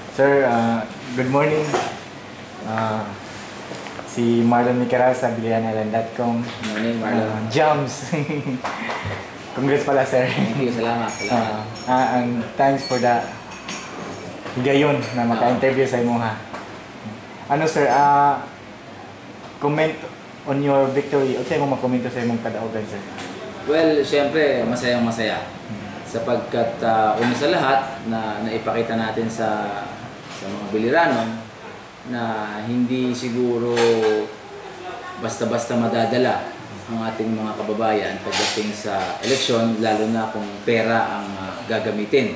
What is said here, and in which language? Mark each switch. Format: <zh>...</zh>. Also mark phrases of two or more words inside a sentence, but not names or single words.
<en>Sir, good morning.</en> <ceb>Uh, si Marlon Micaral sa BilihanIsland.com.</ceb> <en>Good morning, Marlon. Jams. Congrats pala, sir. Thank you, salamat.</en> <ceb>And thanks for the gayon na maka-interview sa imo ha. Ano sir,</ceb> <en>comment on your victory.</en> <ceb>O sa'yo mo makomento sa imong kadaugan, sir?</ceb> <tl>Well, syempre, masayang-masaya. Sapagkat una sa lahat na naipakita natin sa mga Biliranon na hindi siguro basta-basta madadala ang ating mga kababayan pagdating sa eleksyon, lalo na kung pera ang gagamitin.</tl>